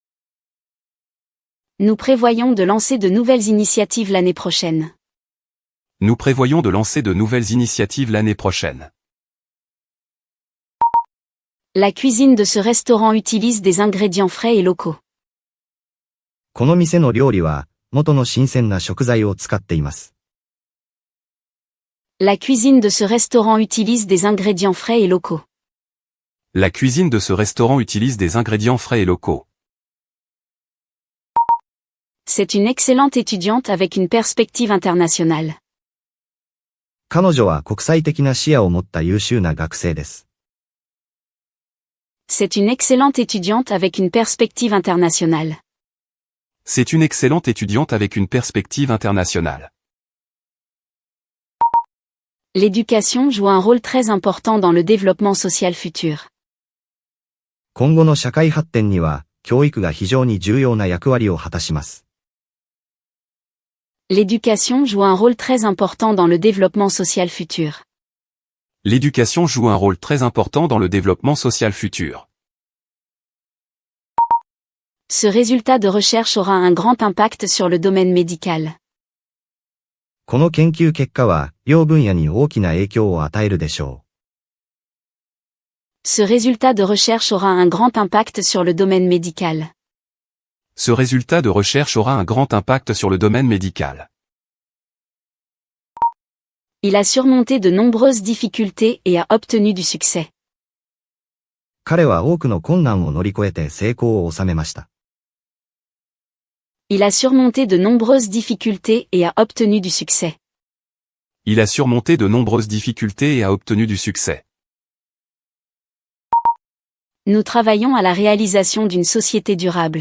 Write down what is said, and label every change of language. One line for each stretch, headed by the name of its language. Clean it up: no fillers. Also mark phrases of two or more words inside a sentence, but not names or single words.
French: Nous prévoyons de lancer de nouvelles initiatives l'année prochaine. Nous prévoyons de lancer de nouvelles initiatives l'année prochaine. La cuisine de ce restaurant utilise des ingrédients frais et locaux.
Japanese: この店の料理は元の新鮮な食材を使っています。
French: La cuisine de ce restaurant utilise des ingrédients frais et locaux. La cuisine de ce restaurant utilise des ingrédients frais et locaux. C'est une excellente étudiante avec une perspective internationale.
Japanese: 彼女は国際的な視野を持った優秀な学生です。
French: C'est une excellente étudiante avec une perspective internationale. C'est une excellente étudiante avec une perspective internationale. L'éducation joue un rôle très important dans le développement social futur.
Japanese: 今後の社会発展には、教育が非常に重要な役割を果たします。
French: L'éducation joue un rôle très important dans le développement social futur. L'éducation joue un rôle très important dans le développement social futur. Ce résultat de recherche aura un grand impact sur le domaine médical.
Japanese: この研究結果は、医療分野に大きな影響を与えるでしょう。
French: Ce résultat de recherche aura un grand impact sur le domaine médical. Ce résultat de recherche aura un grand impact sur le domaine médical. Il a surmonté de nombreuses difficultés et a obtenu du succès.
Japanese: 彼は多くの困難を乗り越えて成功を収めました。
French: Il a surmonté de nombreuses difficultés et a obtenu du succès. Il a surmonté de nombreuses difficultés et a obtenu du succès. Nous travaillons à la réalisation d'une société durable.